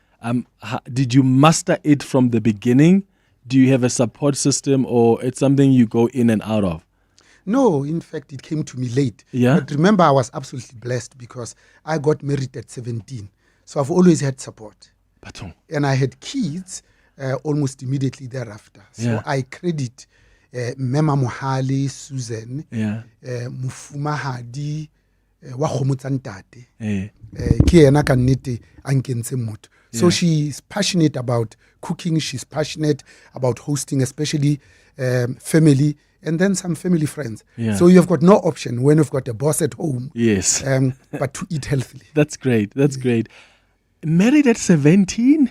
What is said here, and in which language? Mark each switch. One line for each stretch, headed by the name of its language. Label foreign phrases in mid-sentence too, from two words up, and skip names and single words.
English: Did you master it from the beginning? Do you have a support system, or it's something you go in and out of? No, in fact, it came to me late. Yeah. But remember, I was absolutely blessed because I got married at 17. So I've always had support. Baton. And I had kids almost immediately thereafter. So Yeah. I credit Bonang Mohale, Susan, Yeah.
Southern Sotho: Mufuma Hadi, wa kgomotsa ntate. Eh. Ke ena ka nnete a nkentse motho.
English: So Yeah. she's passionate about cooking. She's passionate about hosting, especially family, and then some family friends. Yeah. So you've got no option when you've got a boss at home. Yes. But to eat healthily. That's great. That's great. Married at 17?